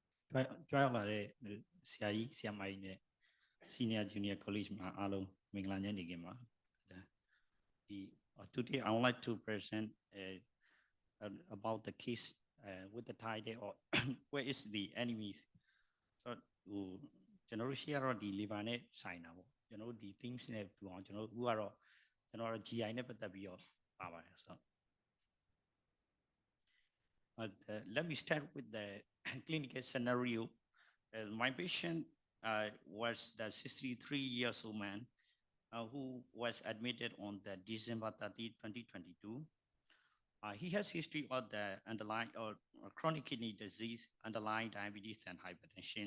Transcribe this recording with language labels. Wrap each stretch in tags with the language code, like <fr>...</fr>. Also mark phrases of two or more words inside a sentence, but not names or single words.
<my>ကြွရောက်လာတဲ့ဆရာကြီးဆရာမကြီးနဲ့ Senior Junior College မှာအားလုံးမင်္ဂလာည</my> <en>နေခင်းပါဒီ Today I would like to present about the case with the title of where is the enemies</en> <my>ဆိုတော့ကျွန်တော်တို့ရှိရတော့ဒီ liver နဲ့ဆိုင်တာပေါ့ကျွန်တော်တို့ဒီ themes နဲ့တူအောင်ကျွန်တော်တို့အခုကတော့ကျွန်တော်တို့ GI နဲ့ပတ်သက်ပြီးတော့ပါပါတယ်ဆိုတော့</my> <en>let me start with the clinical scenario. My patient was the 63 years old man who was admitted on the December 30, 2022. He has history of the underlying or chronic kidney disease, underlying diabetes and hypertension.</en>